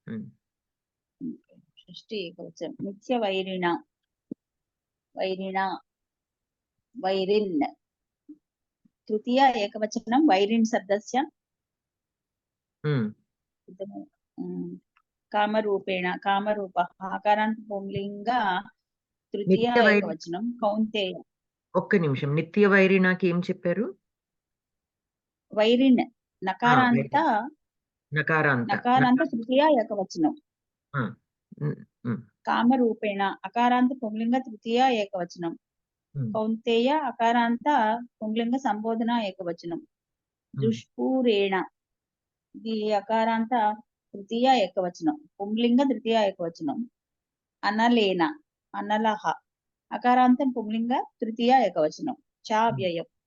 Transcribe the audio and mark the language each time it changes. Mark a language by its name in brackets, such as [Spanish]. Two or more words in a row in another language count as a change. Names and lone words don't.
[Sanskrit] षष्ठी एकवचनं नित्यवैरिणा वैरिन् तृतीय एकवचनं वैरिन् शब्दस्य कामरूपेण कामरूपः आकारान्त पुंलिंग तृतीय एकवचनं कौन्तेय [Telugu] ఒక్క నిమిషం నిత్య వైరిణాకి ఏం చెప్పారు [Sanskrit] వైరిన్ నకారాంత తృతీయ ఏకవచనం కామరూపేణ అకారాంత పుంలింగ తృతీయ ఏకవచనం కౌంతేయ అకారాంత పుంలింగ సంబోధన ఏకవచనం దుష్పూరేణ ఇది అకారాంత తృతీయ ఏకవచనం పుంలింగ తృతీయ ఏకవచనం అనలేన అనలహ అకారాంతం పుంలింగ తృతీయ ఏకవచనం చావ్యయం